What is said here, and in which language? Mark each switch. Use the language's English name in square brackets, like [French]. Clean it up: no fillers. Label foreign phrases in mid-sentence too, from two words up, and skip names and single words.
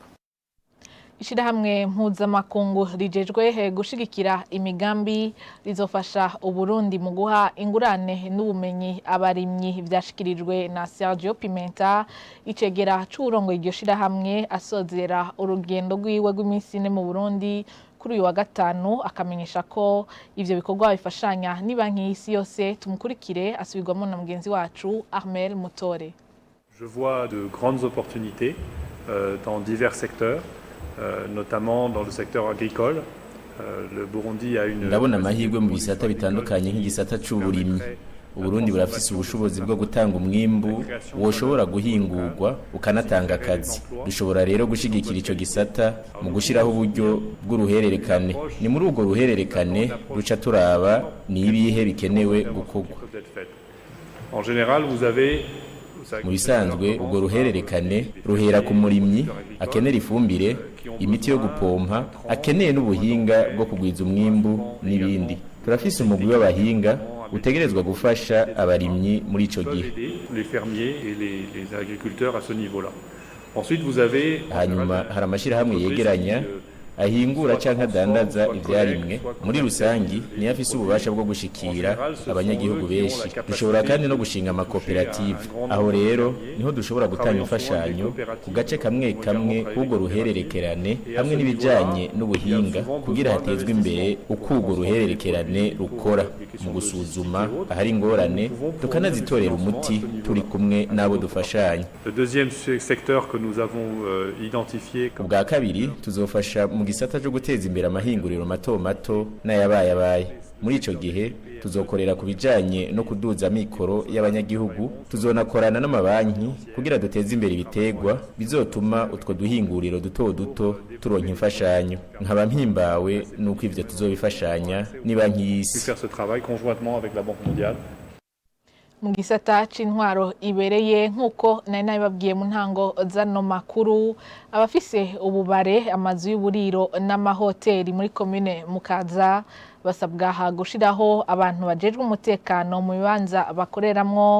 [Rundi] Ishirahamwe mpuzamakungu rijejwe gushigikira imigambi rizofasha Uburundi mu guha ingurane n'ubumenyi abarimyi vyashikirijwe na Sergio Pimenta icegera c'urongo iryo shirahamwe asozera urugendo rwiwe rw'iminsi ine mu Burundi kuri uyu wa gatanu akamenyesha ko ivyo bikorwa bifashanya ni banki y'isi yose. Tumukurikire asubirwamo na mugenzi wacu Armel Mutore. [French] Je vois de grandes opportunités dans divers secteurs. Notamment dans le secteur agricole. Le Burundi a une [Rundi] ndabona amahirwe mu bisata bitandukanye nk'igisata c'uburimyi. Uburundi burafise ubushobozi bwo gutanga umwimbu woshobora guhingurwa ukanatanga akazi. Dushobora rero gushigikira ico gisata mu gushiraho uburyo bw'uruhererekane. Ni muri urwo ruhererekane ruca turaba ni ibihe bikenewe gukorwa. [French] En général, vous avez [Rundi] mu bisanzwe ubwo ruhererekane ruhera ku murimyi akenera ifumbire, imiti yo gupompa, akeneye n'ubuhinga bwo kugwiza umwimbu n'ibindi. Turafise umugwi w'abahinga utegerezwa gufasha abarimyi muri ico gihe. [French] Les fermiers et les agriculteurs à ce niveau-là. Ensuite vous avez [Rundi] hanyuma hari amashirahamwe yegeranya ahingura canke adandaza ivyarimwe muri rusangi ni afise ububasha bwo gushikira abanyagihugu benshi. Dushobora kandi no gushinga amakoperative. Aho rero niho dushobora gutanga imfashanyo ku gace kamwe kamwe k'ubwo ruhererekerane hamwe n'ibijanye n'ubuhinga kugira hatezwe imbere uko urwo ruhererekerane rukora mu gusuzuma ahari ingorane tukanazitorera umuti turi kumwe n'abo dufashanya. [French] Le deuxième secteur que nous avons identifié comme [Rundi] ubwa kabiri tuzofasha mu gisata cyo guteza imbere amahinguriro mato mato n'ayabayabaye. Muri ico gihe tuzokorera ku bijanye no kuduza mikoro y'abanyagihugu, tuzonakorana n'amabanki kugira duteze imbere ibitegwa bizotuma utwo duhinguriro duto duto turonka imfashanyo. Nkaba mpimbawe nuko ivyo tuzobifashanya ni banki y'isi. [French] faire ce travail conjointement avec la Banque mondiale. [Rundi] Mu gisata c'intwaro ibereye nkuko nari nabibabwiye mu ntango zano makuru, abafise ububare, amazu y'uburiro n'amahoteli muri commune Mukaza basabwa gushiraho abantu bajejwe umutekano mu bibanza bakoreramwo.